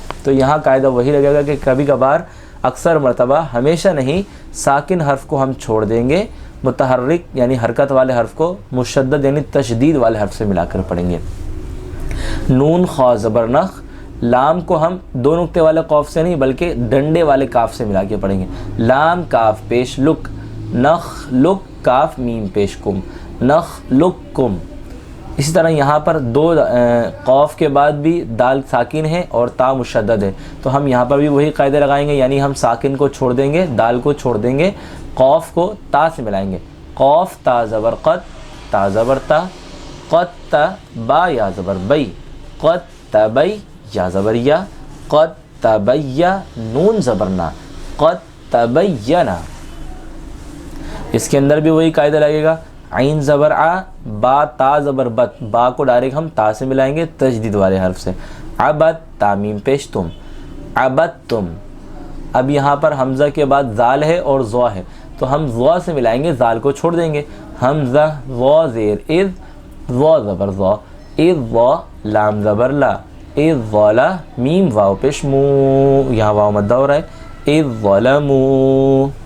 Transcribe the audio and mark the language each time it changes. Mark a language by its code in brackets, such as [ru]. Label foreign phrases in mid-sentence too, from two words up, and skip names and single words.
[ur] تو یہاں قاعدہ وہی لگے گا کہ کبھی کبھار، اکثر مرتبہ، ہمیشہ نہیں، ساکن حرف کو ہم چھوڑ دیں گے، متحرک یعنی حرکت والے حرف کو مشدد یعنی تشدید والے حرف سے ملا کر پڑھیں گے۔ نون خا زبر نخ، لام کو ہم دو نقطے والے قوف سے نہیں بلکہ ڈنڈے والے کاف سے ملا کے پڑھیں گے، لام کاف پیش لک، نخ لک کاف میم پیش کم، نخ لک کم۔ اسی طرح یہاں پر دو قوف کے بعد بھی دال ساکن ہے اور تا مشدد ہے، تو ہم یہاں پر بھی وہی قاعدے لگائیں گے، یعنی ہم ساکن کو چھوڑ دیں گے، دال کو چھوڑ دیں گے، قوف کو تا سے ملائیں گے، قوف تا زبر قد، تا زبر تا، قد تا، با یا زبر بئی، قد تبئی یا زبر یا، قد تبیا، نون زبر نا، قد تبینا۔ اس کے اندر بھی وہی قاعدہ لگے گا، عین زبر آ، با تا زبر بت، با کو ڈائریکٹ ہم تا سے ملائیں گے تجدید والے حرف سے، عبد تامیم پیش تم، عبد تم۔ اب یہاں پر حمزہ کے بعد زال ہے اور ضا ہے تو ہم ضا سے ملائیں گے، زال کو چھوڑ دیں گے، حمزہ ضا زیر اذ، ضا زبر ضا، اذ ضا، لام زبر لا، اذ ظلا، میم واو پیش مو، یہاں واو مدہ ہو رہا ہے، اذ ظلموا۔